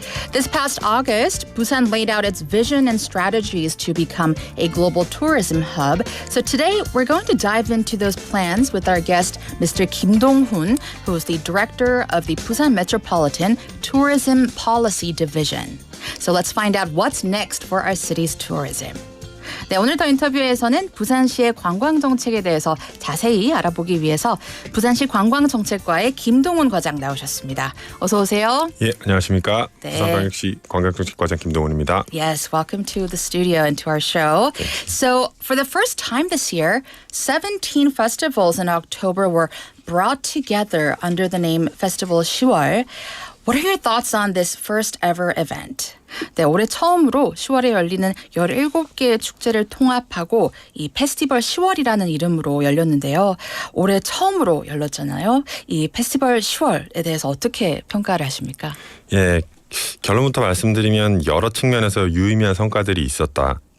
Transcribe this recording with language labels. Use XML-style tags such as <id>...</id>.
<en>This past August, Busan laid out its vision and strategies to become a global tourism hub. So today, we're going to dive into those plans with our guest, Mr. Kim Dong-hoon, who is the director of the Busan Metropolitan Tourism Policy Division. So let's find out what's next for our city's tourism.</en> <ko>네, 오늘 더 인터뷰에서는 부산시의 관광 정책에 대해서 자세히 알아보기 위해서 부산시 관광정책과의 김동훈 과장 나오셨습니다. 어서 오세요. 예, 안녕하십니까. 네. 부산광역시 관광정책과장 김동훈입니다.</ko> <en>Yes, welcome to the studio and to our show. So, for the first time this year, 17 festivals in October were brought together under the name Festival 10월. What are your thoughts on this first ever event?</en> <ko>네, 올해 처음으로 10월에 열리는 17개의 축제를 통합하고 이 페스티벌 10월이라는 이름으로 열렸는데요. 올해 처음으로 열렸잖아요. 이 페스티벌 10월에 대해서 어떻게 평가를 하십니까? 예, 결론부터 말씀드리면 여러 측면에서 유의미한 성과들이 있었다.</ko>